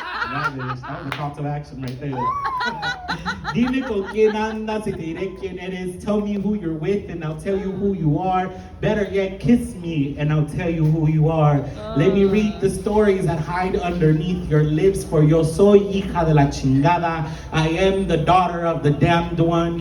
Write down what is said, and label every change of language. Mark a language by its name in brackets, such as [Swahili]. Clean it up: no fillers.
[English] That was a call to action right there. [Spanish] Dime con quién andas y te diré quién eres. [English] Tell me who you're with and I'll tell you who you are. Better yet, kiss me and I'll tell you who you are. Let me read the stories that hide underneath your lips, for [Spanish] yo soy hija de la chingada. [English] I am the daughter of the damned one.